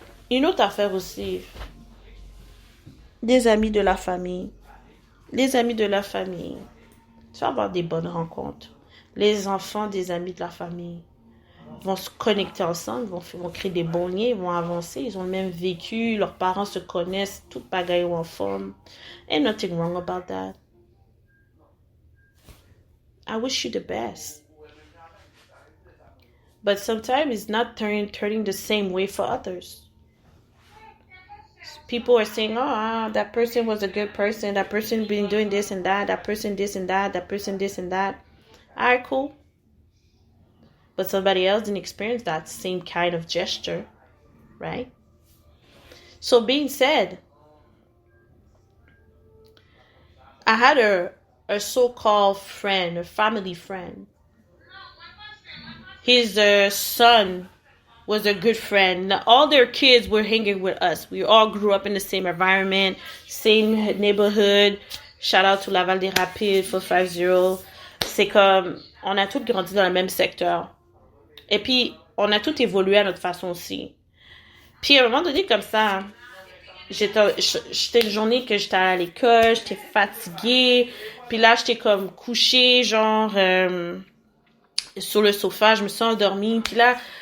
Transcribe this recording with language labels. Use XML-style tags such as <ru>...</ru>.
<fr>Une autre affaire aussi. Des amis de la famille. Les amis de la famille. Tu vas avoir des bonnes rencontres. Les enfants des amis de la famille vont se connecter ensemble, vont créer des bons liens, ils vont avancer, ils ont le même vécu, leurs parents se connaissent, tout bagaille en forme.</fr> <en>Ain't nothing wrong about that. I wish you the best. But sometimes it's not turning the same way for others. People are saying, oh, that person was a good person, that person been doing this and that person this and that person this and that. All right, cool. But somebody else didn't experience that same kind of gesture, right? So being said, I had a so-called friend, a family friend. His son was a good friend. All their kids were hanging with us. We all grew up in the same environment, same neighborhood. Shout out to Laval des Rapides, 450.</en> <fr>C'est comme, on a tous grandi dans le même secteur. Et puis, on a tous évolué à notre façon aussi. Puis, à un moment donné, comme ça, j'étais une journée que j'étais à l'école, j'étais fatiguée. Puis là, j'étais comme couchée, genre, sur le sofa, je me suis endormie. Puis là,</fr>